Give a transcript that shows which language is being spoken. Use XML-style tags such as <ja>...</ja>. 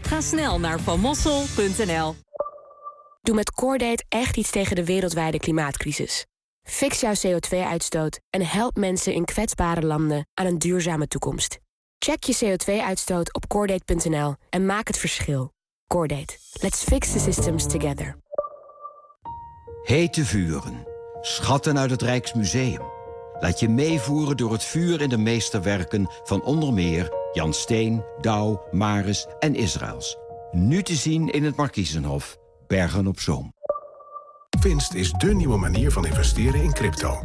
<nl>Ga snel naar vanmossel.nl. Doe met CoreDate echt iets tegen de wereldwijde klimaatcrisis. Fix jouw CO2-uitstoot en help mensen in kwetsbare landen aan een duurzame toekomst. Check je CO2-uitstoot op CoreDate.nl en maak het verschil. CoreDate.</nl> <en>Let's fix the systems together.</en> <nl>Hete vuren. Schatten uit het Rijksmuseum. Laat je meevoeren door het vuur in de meesterwerken van onder meer Jan Steen, Douw, Maris en Israels. Nu te zien in het Markiezenhof. Bergen op Zoom. Finst is dé nieuwe manier van investeren in crypto.</nl>